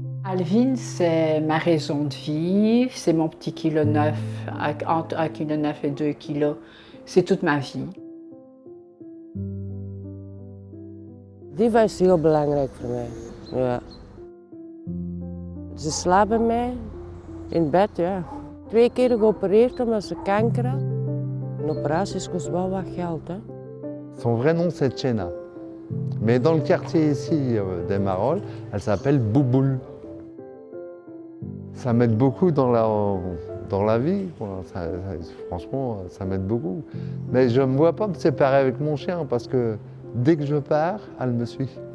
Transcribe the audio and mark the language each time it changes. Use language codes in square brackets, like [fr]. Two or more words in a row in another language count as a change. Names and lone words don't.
[fr] Alvin, c'est ma raison de vivre, c'est mon petit kilo 9, entre 1,9 kg et 2 kg. C'est toute ma vie. [nl] Diva is heel belangrijk voor mij. Ja. Ze slaapt bij mij in bed, ja. 2 keer geopereerd omdat ze kanker had. Een operatie kost wel wat geld, hè. [fr] Son vrai nom c'est Tchena. Mais dans le quartier ici des Marolles, elle s'appelle Bouboule. Ça m'aide beaucoup dans la vie. Franchement, ça m'aide beaucoup. Mais je ne me vois pas me séparer avec mon chien parce que dès que je pars, elle me suit.